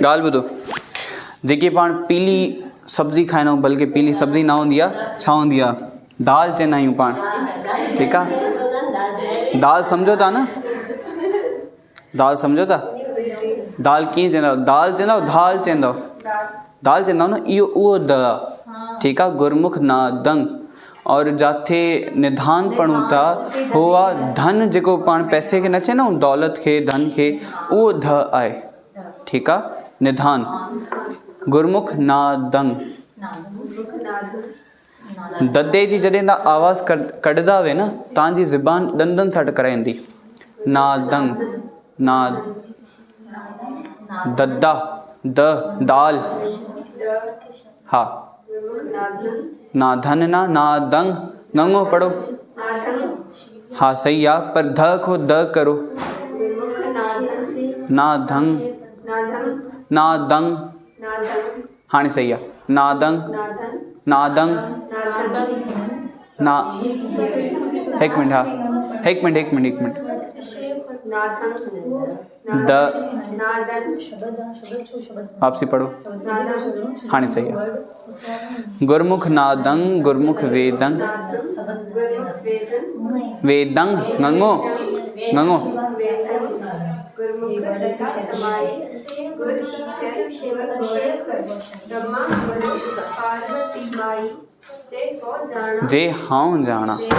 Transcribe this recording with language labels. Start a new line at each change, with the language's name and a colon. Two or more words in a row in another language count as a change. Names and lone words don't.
Sindhi: ॻाल्हि ॿुधो, जेकी पाण पीली सब्जी खाईंदा आहियूं, बल्कि पीली सब्जी न हूंदी आहे, छा हूंदी आहे? दाल चवंदा आहियूं पाण, ठीकु आहे। दाल सम्झो था न? दाल सम्झो था? दाल कीअं चवंदव? दाल चवंदव, दाल चवंदव, दाल चवंदव न? इहो उहो द, ठीकु आहे। गुरमुख नादंग और जाथे निधान पढ़ूं था हो आहे धन, जेको पाण पैसे खे न चए न, दौलत खे, धन खे, उहो ध आहे। ठीकु आहे, निधान। गुरमुख नादंग, ददे जी जॾहिं तव्हां आवाज़ कढंदा वे न, तव्हांजी ज़ुबान ॾंदनि सां टकराईंदी। नादंग, नाद, दद्दा, द, दाल, हा, नाधन ना, नादंग, गंगो पढ़ो।
Hindi: हाँ सही है, पर ध को द करो। नाधंग, नादंग, हाँ सही है, नादंग, नादंग, ना, एक मिनट, हाँ एक मिनट, द, वापसी पढ़ो। हाँ सही है।
Sindhi: गुरमुख नादंग, गुरमुख वेदंग, वेदंग, गंगो, गंगो, जे हाँ जाना,